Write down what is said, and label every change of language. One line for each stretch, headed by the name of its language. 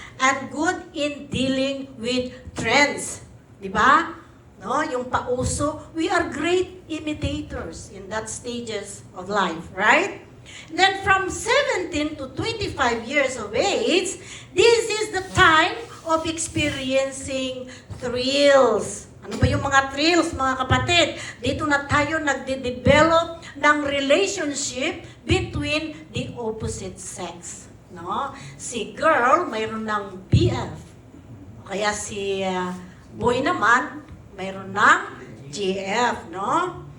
English: And good in dealing with trends.
Filipino: Di ba?
English: No,
Filipino: yung pauso,
English: we are great imitators in that stages of life, right? Then from 17 to 25 years of age, this is the time of experiencing thrills.
Filipino: Ano ba yung mga thrills, mga kapatid? Dito na tayo nagde-develop ng relationship
English: between the opposite sex.
Filipino: No? Si girl, mayroon ng BF. Kaya si boy naman, mayroon ng GF, no?